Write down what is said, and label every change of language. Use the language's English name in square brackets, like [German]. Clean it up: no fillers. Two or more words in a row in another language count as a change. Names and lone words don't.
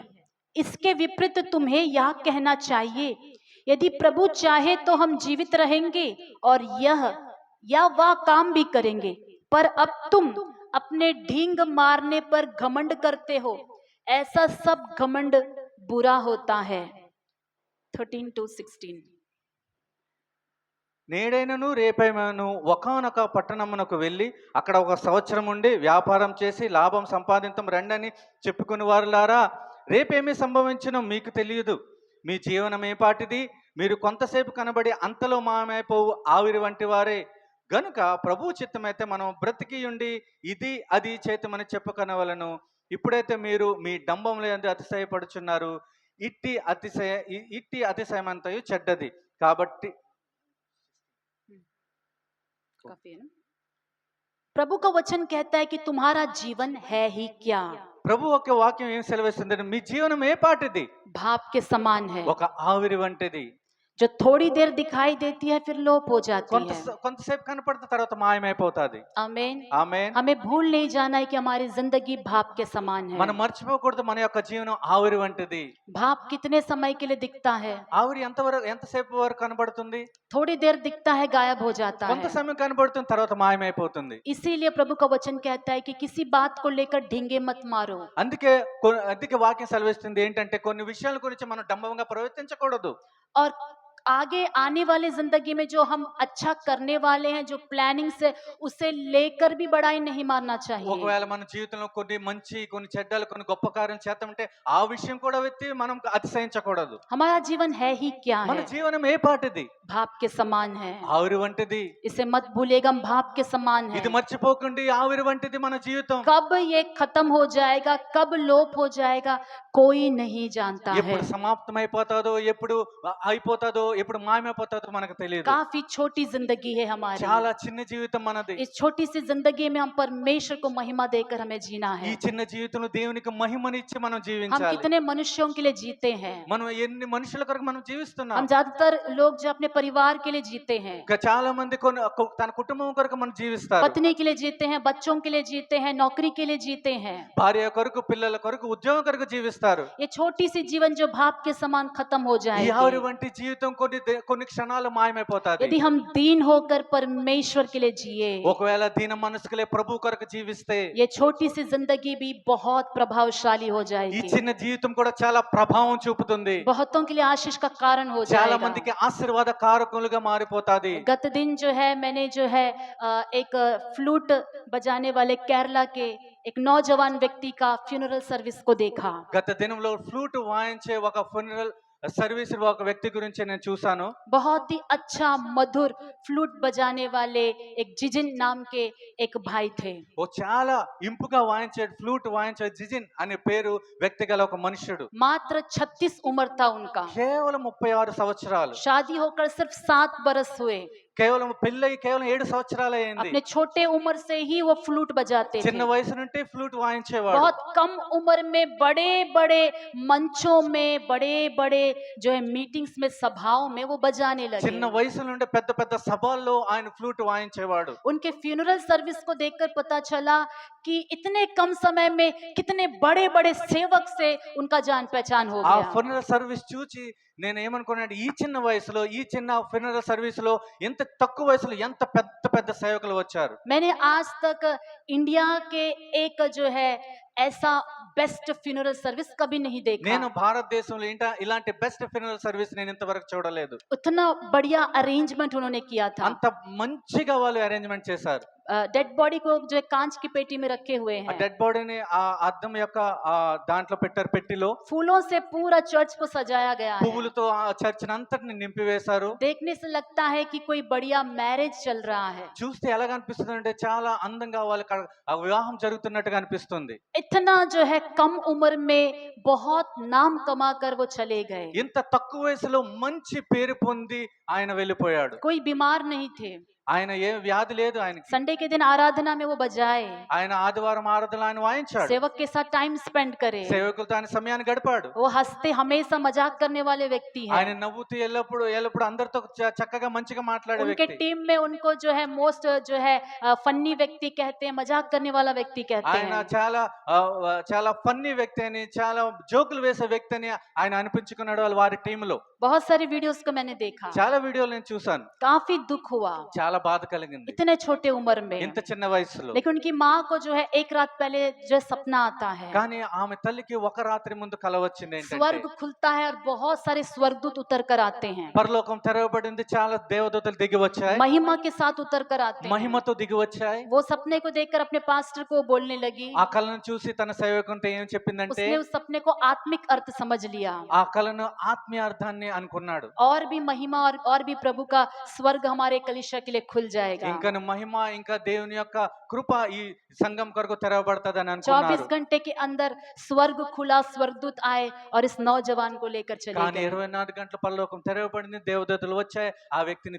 [Hindi] इसके विपरीत तुम्हें यह कहना चाहिए, यदि प्रभु चाहे तो हम जीवित रहेंगे और यह या वह काम भी करेंगे। पर अब तुम अपने ढींग मारने पर घमंड करते हो, ऐसा सब घमंड बुरा होता है। [English] 13 to 16। [Telugu] నేడైనను రేపైనను ఒకానొక పట్టణమునకు వెళ్ళి అక్కడ ఒక సంవత్సరం ఉండి వ్యాపారం చేసి లాభం సంపాదించం రండని చెప్పుకుని వారులారా, రేపేమి సంభవించునో మీకు తెలియదు. మీ జీవనం ఏ పాటిది? మీరు కొంతసేపు కనబడి అంతలో మాయమైపోవు ఆవిరి వంటి వారే. గనుక ప్రభువు చిత్తమైతే మనం బ్రతికి ఉండి ఇది అది చేతమని చెప్పుకొనవలెను. ఇప్పుడైతే మీరు మీ డంబముల యందు అతిశయపడుచున్నారు. ఇట్టి అతిశయమంతయు చెడ్డది. కాబట్టి [Hindi] काफी है ना। प्रभु का वचन कहता है कि तुम्हारा जीवन है ही क्या? [Telugu] ప్రభు ఒక వాక్యం ఏం సెలవిస్తుందంటే మీ జీవనం ఏ పాటిది? [Hindi] भाप के समान है, [Telugu] ఒక ఆవిరి వంటిది. [Hindi] जो थोड़ी देर दिखाई देती है फिर लोप हो जाती है। [Telugu] కొంతసేపు కనపడిన తర్వాత మాయమైపోతాది. [Hindi] आमीन। [Telugu] ఆమేన్. [Hindi] हमें भूल नहीं जाना है कि हमारी जिंदगी भाप के समान है। [Telugu] మనం మర్చిపోకూడదు మన యొక్క జీవనం ఆవిరి వంటిది. [Hindi] भाप कितने समय के लिए दिखता है? [Telugu] ఆవిరి ఎంతసేపు వరకు కనబడుతుంది? [Hindi] थोड़ी देर दिखता है, गायब हो जाता [Telugu] కొంత [Hindi] है। [Telugu] సమయం కనబడుతుంది, తర్వాత మాయమైపోతుంది. [Hindi] इसीलिए प्रभु का वचन कहता है कि किसी बात को लेकर ढींगे मत मारो। [Telugu] అందుకే వాక్యం సెలవిస్తుంది ఏంటంటే కొన్ని విషయాల గురించి మనం డంబంగా ప్రవర్తించకూడదు. [Hindi] और आगे आने वाली जिंदगी में जो हम अच्छा करने वाले हैं, जो प्लानिंग से, उसे लेकर भी बड़ाई नहीं मारना चाहिए। [Telugu] ఒకవేళ మన జీవితంలో కొన్ని మంచి కొన్ని చెడ్డలు కొన్ని గొప్ప కార్యాలు చేద్దామంటే ఆ విషయం కూడా వెత్తి మనం అతిశయించకూడదు. [Hindi] हमारा जीवन है ही क्या [Telugu] మన [Hindi] है? [Telugu] జీవనం ఏ పాటిది? [Hindi] भाप के समान है। [Telugu] ఆవిరి వంటిది. [Hindi] इसे मत भूलिएगा, हम भाप के समान है। [Telugu] ఇది మర్చిపోకండి, ఆవిరి వంటిది మన జీవితం. [Hindi] कब ये खत्म हो जाएगा, कब लोप हो जाएगा, कोई नहीं जानता है। [Telugu] ఎప్పుడు సమాప్తం అయిపోతాదో, ఎప్పుడు అయిపోతాదో, ఎప్పుడు మాయమైపోతాదో మనకు తెలియదు. [Hindi] काफी छोटी जिंदगी है हमारी। [Telugu] చాలా చిన్న జీవితం మనది. [Hindi] इस छोटी सी जिंदगी में हम परमेश्वर को महिमा देकर हमें जीना [Telugu] ఈ [Hindi] है। [Telugu] చిన్న జీవితంలో దేవునికి మహిమనిచ్చి మనం [Hindi] हम [Telugu] జీవించాలి. [Hindi] कितने मनुष्यों के लिए जीते हैं? [Telugu] మనం ఎన్ని మనుషుల కొరకు మనం జీవిస్తున్నాం? [Hindi] हम ज्यादातर लोग जो अपने परिवार के लिए जीते हैं, [Telugu] ఇంకా చాలా మంది తన కుటుంబం కొరకు మనం జీవిస్తారు. [Hindi] पत्नी के लिए जीते हैं, बच्चों के लिए जीते हैं, नौकरी के लिए जीते हैं। [Telugu] భార్య కొరకు, పిల్లల కొరకు, ఉద్యోగం కొరకు జీవిస్తారు. [Hindi] ये छोटी सी जीवन जो भाप के समान खत्म हो [Telugu] ఈ ఆవిరి [Hindi] जाएगी। [Telugu] వంటి జీవితం కొన్ని క్షణాలు మాయమైపోతాది. [Hindi] यदि हम दीन होकर परमेश्वर के लिए जिए, [Telugu] ఒకవేళ దీన మనసుకులే ప్రభు కొరకు జీవిస్తే [Hindi] ये छोटी सी जिंदगी भी बहुत प्रभावशाली हो [Telugu] ఈ [Hindi] जाएगी, [Telugu] చిన్న జీవితం కూడా చాలా ప్రభావం చూపుతుంది. [Hindi] बहुतों के लिए आशीष का कारण हो [Telugu] చాలా [Hindi] जाएगा। [Telugu] మందికి ఆశీర్వాద కారకులుగా మారిపోతాది. [Hindi] गत दिन जो है मैंने जो है एक फ्लूट बजाने वाले केरला के एक नौजवान व्यक्ति का [English] funeral service [Hindi] को देखा। [Telugu] గత దినంలో ఫ్లూట్ వాయించే ఒక [English] funeral service [Telugu] ఒక వ్యక్తి గురించి నేను చూశాను. [Hindi] बहुत ही अच्छा मधुर फ्लूट बजाने वाले एक जिजिन नाम के एक भाई थे। [Telugu] ఓ చాలా ఇంపుగా వాయించే ఫ్లూట్ వాయించే జిజిన్ అనే పేరు వ్యక్తి గల ఒక మనుష్యుడు. [Hindi] मात्र 36 उम्र था उनका। [Telugu] కేవలం 36 సంవత్సరాలు. [Hindi] शादी होकर सिर्फ 7 बरस हुए। [Telugu] కేవలం పెళ్ళై కేవలం 7 సంవత్సరాలు అయింది. [Hindi] अपने छोटे उम्र से ही वो फ्लूट बजाते [Telugu] చిన్న [Hindi] थे। [Telugu] వయసు నుండి ఫ్లూట్ వాయించేవాడు. [Hindi] बहुत कम उम्र में बड़े बड़े मंचों में, बड़े बड़े जो है मीटिंग्स में, सभाओं में वो बजाने [Telugu] చిన్న [Hindi] लगे। [Telugu] వయసు నుండి పెద్ద పెద్ద సభల్లో ఆయన ఫ్లూట్ వాయించేవాడు. [Hindi] उनके [English] funeral service [Hindi] को देखकर पता चला कि इतने कम समय में कितने बड़े बड़े सेवक से उनका जान पहचान हो [Telugu] ఆ [Hindi] गया। [English] funeral service [Telugu] చూచి నేను ఏమనుకున్నాను, ఈ చిన్న వయసులో ఈ చిన్న [English] funeral service [Telugu] లో ఎంత తక్కువ వయసులో ఎంత పెద్ద పెద్ద సేవకులు వచ్చారు. [Hindi] मैंने आज तक इंडिया के एक जो है ऐसा [English] best funeral service [Hindi] कभी नहीं [Telugu] నేను [Hindi] देखा। [Telugu] భారతదేశంలో ఇలాంటి [English] best funeral service [Telugu] నేను ఇంతవరకు చూడలేదు. [Hindi] उतना बढ़िया अरेंजमेंट उन्होंने किया था। [Telugu] అంత మంచిగా వాళ్ళు అరేంజ్మెంట్ చేశారు. [English] dead body [Hindi] को जो है कांच की पेटी में रखे हुए [Telugu] ఆ [Hindi] हैं। [English] dead body [Telugu] ఆ అద్దం యొక్క దాంట్లో పెట్టారు, పెట్టిలో [Hindi] फूलों से पूरा चर्च को सजाया गया है। [Telugu] పువ్వులతో ఆ చర్చ్ అంతటిని నింపివేశారు. [Hindi] देखने से लगता है कि कोई बढ़िया मैरिज चल रहा है। [Telugu] చూస్తే ఎలాగ అనిపిస్తుంది అంటే చాలా అందంగా వాళ్ళకి ఆ వివాహం జరుగుతున్నట్టుగా అనిపిస్తుంది. [Hindi] इतना जो है कम उम्र में बहुत नाम कमा कर वो चले गए। [Telugu] ఇంత తక్కువ వయసులో మంచి పేరు పొంది ఆయన వెళ్ళిపోయాడు. [Hindi] कोई बीमार नहीं थे। [Telugu] ఆయన ఏ వ్యాధి లేదు ఆయనకి. [Hindi] संडे के दिन आराधना में वो बजाए, [Telugu] ఆయన ఆదివారం ఆరాధనలో ఆయన వాయించాడు. [Hindi] सेवक के साथ [English] time spend [Hindi] करे। [Telugu] సేవకులతో ఆయన సమయాన్ని గడిపాడు. [Hindi] वो हंसते, हमेशा मजाक करने वाले व्यक्ति [Telugu] ఆయన [Hindi] हैं। [Telugu] నవ్వుతూ ఎల్లప్పుడు అందరితో చక్కగా మంచిగా మాట్లాడే [Hindi] उनके [Telugu] వ్యక్తి. [Hindi] टीम में उनको जो है मोस्ट जो है फन्नी व्यक्ति कहते हैं, मजाक करने वाला व्यक्ति कहते [Telugu] ఆయన [Hindi] हैं। [Telugu] చాలా ఫన్నీ వ్యక్తి అని, చాలా జోకులు వేసే వ్యక్తి అని ఆయన అనిపించుకున్నాడు వారి టీంలో. [Hindi] बहुत सारी वीडियोस को मैंने देखा, [Telugu] చాలా వీడియోలు నేను చూశాను. [Hindi] काफी दुख हुआ। [Telugu] చాలా చాలా బాధ కలిగింది [Hindi] इतने छोटे उम्र में। [Telugu] ఇంత చిన్న వయసులో. [Hindi] लेकिन उनकी माँ को जो है एक रात पहले जो सपना आता है, [Telugu] కానీ ఆమె తల్లికి ఒక రాత్రి ముందు కల వచ్చింది ఏంటంటే [Hindi] स्वर्ग खुलता है और बहुत सारे स्वर्गदूत उतर कर आते हैं, [Telugu] పరలోకం తెరవబడింది, చాలా దేవదూతలు దిగి వచ్చాయి, [Hindi] महिमा के साथ उतर कर आते हैं। [Telugu] మహిమతో దిగి వచ్చాయి. [Hindi] वो सपने को देखकर अपने पास्टर को बोलने लगी। [Telugu] ఆ కళను చూసి తన సేవకునితో ఏం చెప్పిందంటే [Hindi] उसने उस सपने को आत्मिक अर्थ समझ लिया, [Telugu] ఆ కళను ఆత్మీయ అర్థాన్ని అనుకున్నాడు. [Hindi] और भी महिमा और भी प्रभु का स्वर्ग हमारे कलीसिया के लिए खुल जाएगा। [Telugu] ఇంకా మహిమ, ఇంకా దేవుని యొక్క కృప ఈ సంఘం కొరకు తెరవబడతదని అనుకున్నాడు. [Hindi] 24 घंटे के अंदर स्वर्ग खुला, स्वर्गदूत आए और इस नौजवान को लेकर चले [Telugu] కానీ [Hindi] गए। [Telugu] 24 గంటల పరలోకం తెరవబడింది, దేవదూతలు వచ్చాయి, ఆ వ్యక్తిని